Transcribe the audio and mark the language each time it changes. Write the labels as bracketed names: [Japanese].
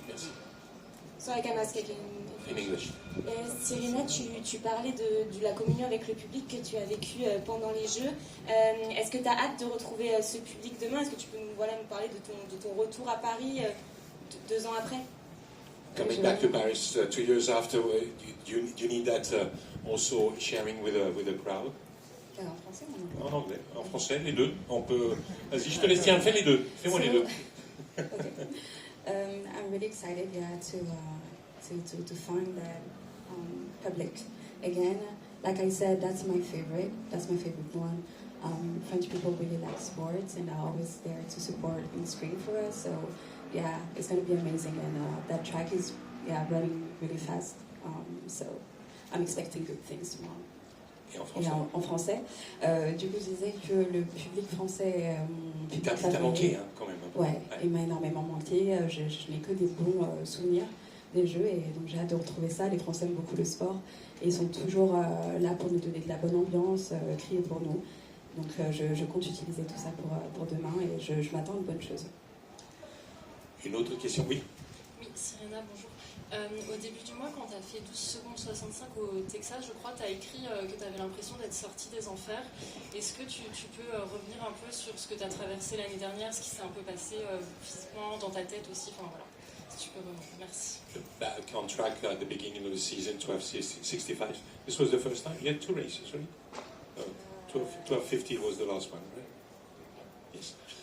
[French] Merci. [English] So I can ask again. In English. [French] Cyrina, tu parlais de la communion avec le public que tu as vécu pendant les Jeux. Est-ce que tu as hâte de retrouver ce public demain? Est-ce que tu peux nous parler de ton retour à Paris 2 ans après? [English] Coming back to Paris 2 years after, do you need that also sharing with a crowd? [French] En français ou en anglais? En français, les deux. On peut. Vas-y, je te laisse. Tiens, fais les deux. Fais-moi les deux. [English] Okay. I'm really excited, to find that public again. Like I said, that's my favorite. That's my favorite one. French people really like sports, and are always there to support and scream for us. So, yeah, it's going to be amazing, and that track is running really fast. So, I'm expecting good things tomorrow. [French] Et en français. En français. Du coup, je disais que le public français est mon public favori. T'as manqué, hein, quand même. Ouais, il m'a énormément manqué. Je n'ai que des bons souvenirs des Jeux, et donc j'ai hâte de retrouver ça. Les Français aiment beaucoup le sport, et ils sont toujours là pour nous donner de la bonne ambiance, crier pour nous. Donc je compte utiliser tout ça pour demain, et je m'attends à une bonne chose. Une autre question, oui. Oui, Cyrina, bonjour. Au début du mois, quand tu as fait 12 secondes 65 au Texas, je crois, tu as écrit que tu avais l'impression d'être sortie des enfers. Est-ce que tu peux revenir un peu sur ce que tu as traversé l'année dernière, ce qui s'est un peu passé physiquement, dans ta tête aussi? Enfin voilà, si tu peux revenir. Merci. [English] Back on track at the beginning of the season, 12:65. This was the first time? You had 2 races, right? 12:50 was the last one, right? Yes.